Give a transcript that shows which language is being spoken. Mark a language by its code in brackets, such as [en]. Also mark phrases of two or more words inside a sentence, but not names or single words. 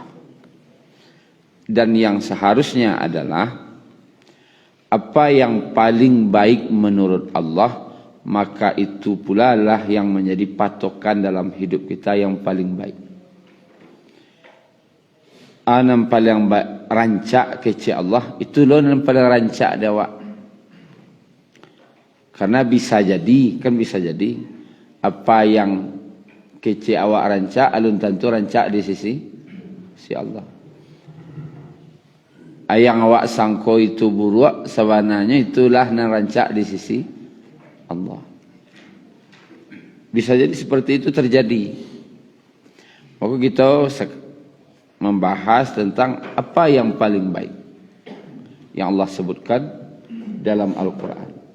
[id] Dan yang seharusnya adalah apa yang paling baik menurut Allah, maka itu pula lah yang menjadi patokan dalam hidup kita yang paling baik. [min] Anam paling rancak kece Allah, itu loh yang paling rancak dewa. Karena bisa jadi apa yang kece awak rancak, alun tentu rancak di sisi Allah. Yang awak sangko itu buruk, sebenarnya itulah yang rancak di sisi Allah. [id] Bisa jadi seperti itu terjadi. Maka kita membahas tentang apa yang paling baik yang Allah sebutkan dalam Al-Quran.